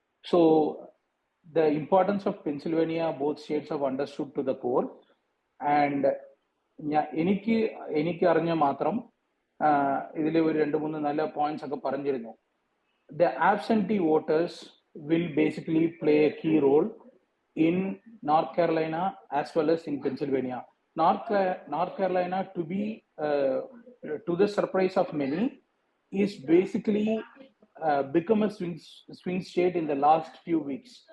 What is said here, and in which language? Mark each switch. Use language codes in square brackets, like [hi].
[en] So the importance of Pennsylvania, both states have understood to the core. [ml] And എനിക്ക് അറിഞ്ഞ മാത്രം ഇതിൽ ഒരു 2-3 നല്ല പോയിന്റ്സ് ഒക്കെ പറഞ്ഞിരുന്നു. [en] The absentee voters will basically play a key role in North Carolina as well as in Pennsylvania. North Carolina, to the surprise of many, is basically become a swing state in the last few weeks.